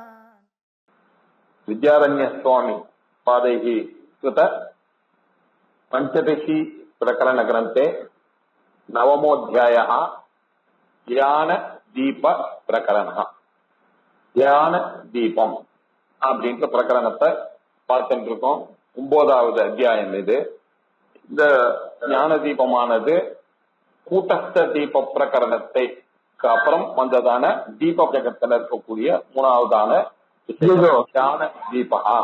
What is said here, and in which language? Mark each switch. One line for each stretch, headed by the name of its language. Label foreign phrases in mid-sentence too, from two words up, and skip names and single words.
Sanskrit: विद्यारण्य स्वामी पादैः कृत पंचदशी प्रकरण ग्रंथे नवमोऽध्यायः ध्यान दीप प्रकरण ध्यान दीपम
Tamil: அப்படின்ற பிரகரணத்தை பார்த்துட்டு இருக்கோம். 9வது அத்தியாயம் இது. இந்த ஞான தீபமானது கூட்டஸ்த தீப பிரகரணத்தை அப்புறம் வந்ததான தீப ஜகத்துல இருக்கக்கூடிய 3வதான ஞான தீபா.